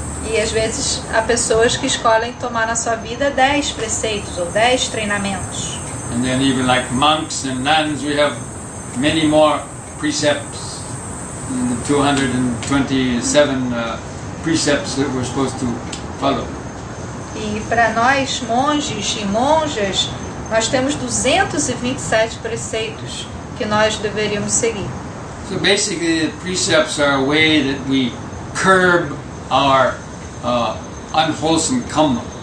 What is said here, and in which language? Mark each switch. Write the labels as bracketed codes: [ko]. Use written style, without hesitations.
[pt] E às vezes há pessoas que escolhem tomar na sua vida 10 preceitos ou 10 treinamentos. [en] And then even like monks and nuns, we have many more precepts, 227 precepts that we're supposed to follow. [pt] E para nós, monges e monjas, nós temos 227 preceitos que nós deveríamos seguir. [en] So basically, the precepts are a way that we curb our unwholesome karma.